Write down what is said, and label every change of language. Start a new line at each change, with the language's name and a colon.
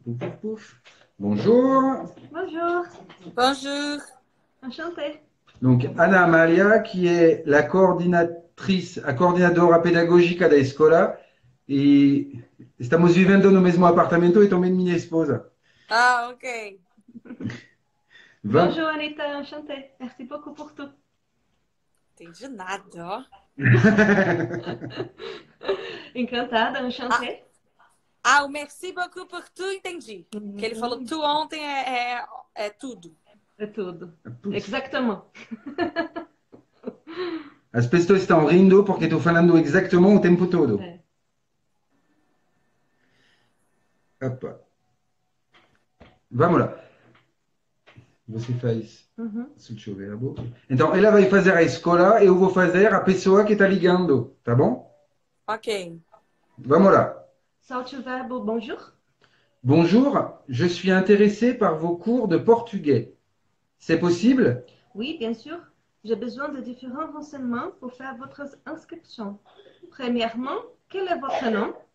French: Puf, puf, puf. Bonjour. Bonjour, Bonjour. enchantée.
Portuguese: Donc, Ana Maria,
French: qui est la coordenatrice,
Portuguese: a coordenadora pedagógica da escola, e estamos vivendo no mesmo apartamento e também minha esposa. Ah, ok.
French: Bonjour Anita, enchantée. Merci beaucoup pour tout.
Portuguese: Entendi nada, ó. Encantada, enchantée. Ah, o
French: merci beaucoup
Portuguese: por tu, entendi. Que ele falou tu ontem é tudo. É tudo. Exactement. As pessoas estão rindo porque estou falando exatamente o tempo todo. É. Opa. Vamos lá. Você faz Soltio Verbo. Então, ela vai fazer a escola e eu vou fazer a pessoa que está ligando, tá bom? Ok. Vamos lá. Saute o verbo bonjour.
French: Bonjour, je suis intéressé par vos cours de portugais. C'est possible? Oui, bien sûr. J'ai besoin de différents renseignements pour faire votre inscription. Premièrement, quel est votre nom?